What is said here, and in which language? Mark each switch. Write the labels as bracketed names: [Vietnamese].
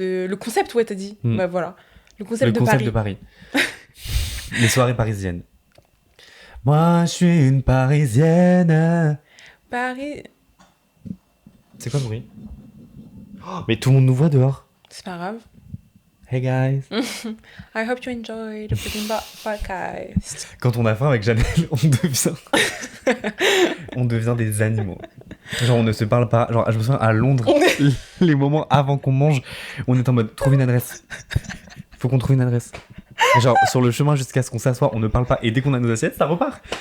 [French] le concept, ouais, t'as dit. Mm. Bah voilà. Le concept Le de concept Paris. de Paris. Les soirées parisiennes. Moi, je suis une parisienne. Paris... C'est quoi le bruit? Oh, mais tout le monde nous voit dehors. C'est pas grave. [English] Hey guys. I hope you enjoy the freaking podcast. [French] Quand on a faim avec Janelle, on devient des animaux. Genre on ne se parle pas. Genre je me souviens à Londres, les moments avant qu'on mange, on est en mode trouve une adresse. Faut qu'on trouve une adresse. Et genre sur le chemin jusqu'à ce qu'on s'assoie, on ne parle pas et dès qu'on a nos assiettes, ça repart.